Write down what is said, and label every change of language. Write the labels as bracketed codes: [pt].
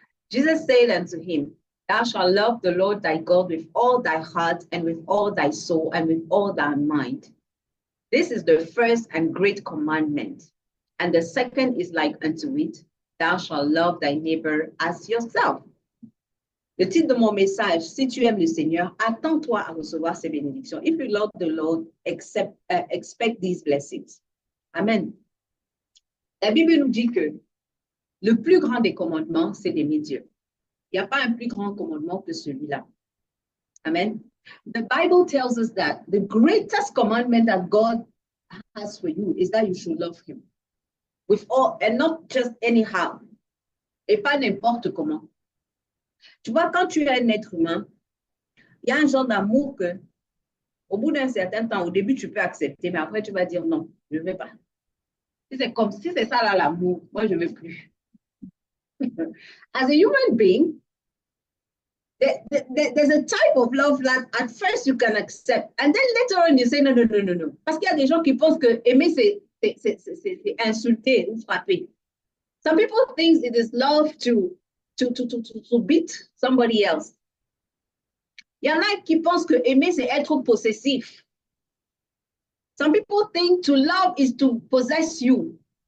[en] Jesus said unto him, Thou shalt love the Lord thy God with all thy heart, and with all thy soul, and with all thy mind. This is the first and great commandment. And the second is like unto it, Thou shalt love thy neighbor as yourself. [fr] Le titre de mon message, si tu aimes le Seigneur, attends-toi à recevoir ses bénédictions. [en] If you love the Lord, expect these blessings. Amen. [fr] La Bible nous dit que le plus grand des commandements, c'est d'aimer Dieu. Il n'y a pas un plus grand commandement que celui-là. Amen. [en] The Bible tells us that the greatest commandment that God has for you is that you should love him. With all, and not just anyhow. [fr] Et pas n'importe comment. Tu vois, quand tu es un être humain, il y a un genre d'amour que, au bout d'un certain temps, au début, tu peux accepter, mais après, tu vas dire non, je ne veux pas. Si c'est ça là l'amour, moi, je ne veux plus. [en] As a human being, there's a type of love that at first you can accept, and then later on you say no. [fr] Parce qu'il y a des gens qui pensent que aimer, c'est insulter ou frapper. [en] Some people think it is love to beat somebody else. [fr] Il y en a qui pensent que aimer, c'est être possessif. [en] Some people think to love is to possess you.